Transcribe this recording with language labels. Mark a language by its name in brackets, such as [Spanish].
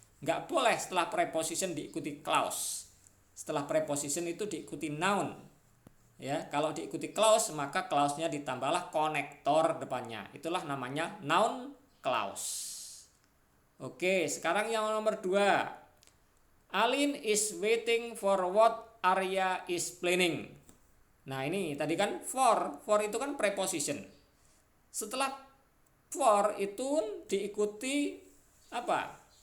[Indonesian] Nggak boleh setelah preposition diikuti clause. Setelah preposition itu diikuti noun. Ya, kalau diikuti clause maka clause-nya ditambahlah konektor depannya. Itulah namanya noun clause. Oke, sekarang yang nomor 2. [English] Aline is waiting for what Arya is planning. [Indonesian] Nah, ini tadi kan for itu kan preposition. Setelah for itu diikuti apa?